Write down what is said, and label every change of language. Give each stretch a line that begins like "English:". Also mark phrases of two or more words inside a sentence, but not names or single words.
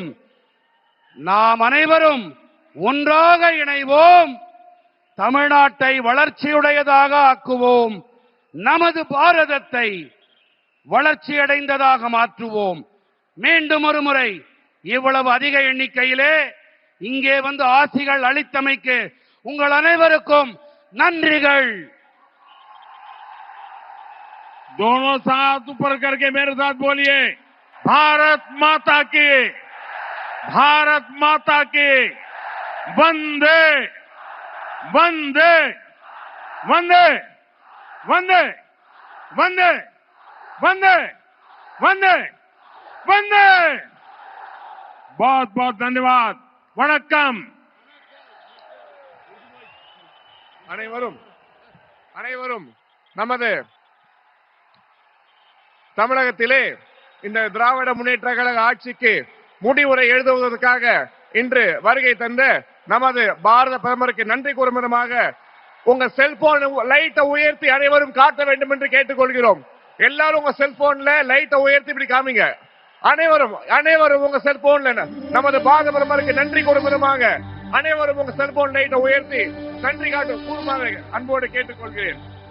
Tamil: நாம் அனைவரும் ஒன்றாக இணைவோம், தமிழ்நாட்டை வளர்ச்சியுடையதாக ஆக்குவோம். நமது பாரதத்தை வளர்ச்சியடைந்ததாக மாற்றுவோம். மீண்டும் ஒரு முறை இவ்வளவு அதிக எண்ணிக்கையிலே இங்கே வந்து ஆசிகள் அளித்தமைக்கு உங்கள் அனைவருக்கும் நன்றிகள்.
Hindi: दोनों साथ ऊपर करके मेरे साथ बोलिए, भारत माता की, भारत माता की, वंदे वंदे वंदे वंदे वंदे वंदे वंदे वंदे. बहुत बहुत धन्यवाद.
Tamil: வணக்கம். அனைவரும் நமது தமிழகத்திலே இந்த திராவிட முன்னேற்ற கழக ஆட்சிக்கு முடிவுரை எழுதுவதற்காக இன்று வருகை தந்த நமது பாரத பிரதமருக்கு நன்றி கூறும் விதமாக உங்க செல்போன் லைட்டை உயர்த்தி அனைவரும் காட்ட வேண்டும் என்று கேட்டுக்கொள்கிறோம். எல்லாரும் உங்க செல்போன்ல லைட்டை உயர்த்தி இப்படி காமிங்க. அனைவரும் உங்க செல்போன்ல நமது பாரத பிரதமருக்கு நன்றி கூறும் விதமாக அனைவரும் உங்க செல்போன் லைட்டை உயர்த்தி நன்றி காட்டும் கூறுமாறு அன்போடு கேட்டுக்கொள்கிறேன்.